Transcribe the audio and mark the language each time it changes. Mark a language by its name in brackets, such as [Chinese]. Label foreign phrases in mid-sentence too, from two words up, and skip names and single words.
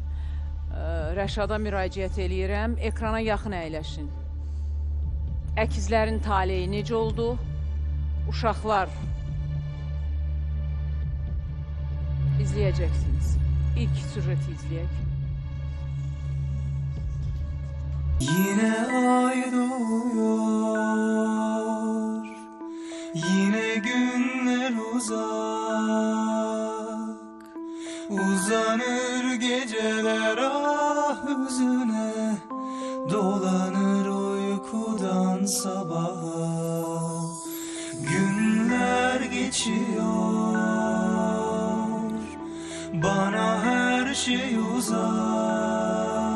[Azerbaijani] Rəşada müraciət eləyirəm. Ekrana yaxın əyləşin. Əkizlərin taleyi necə oldu? Uşaqlar izləyəcəksiniz. İlk süjeti izləyək. [Turkish] Yine ay doğuyor, yine günler uzak, uzanır geceler ah hüzüne, dolanır uykudan sabaha, günler geçiyor, bana her şey uzak.